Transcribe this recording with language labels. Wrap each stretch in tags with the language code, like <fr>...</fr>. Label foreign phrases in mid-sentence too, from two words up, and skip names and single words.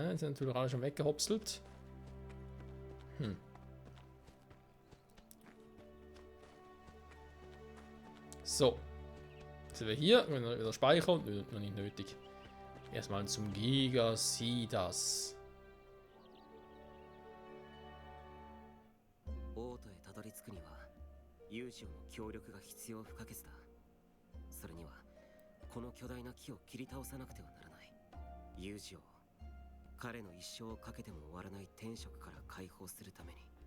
<de>Die sind natürlich alle schon weggehopselt. So. Jetzt sind wir hier, wieder speichern, noch nicht nötig. Erstmal zum Gigasidas.</de> <ja>王都へたどり着くにはユージオの協力が必要不可欠だ。それにはこの巨大な木を切り倒さなくてはならない。ユージオを彼の一生をかけても終わらない天職から解放するために。</ja>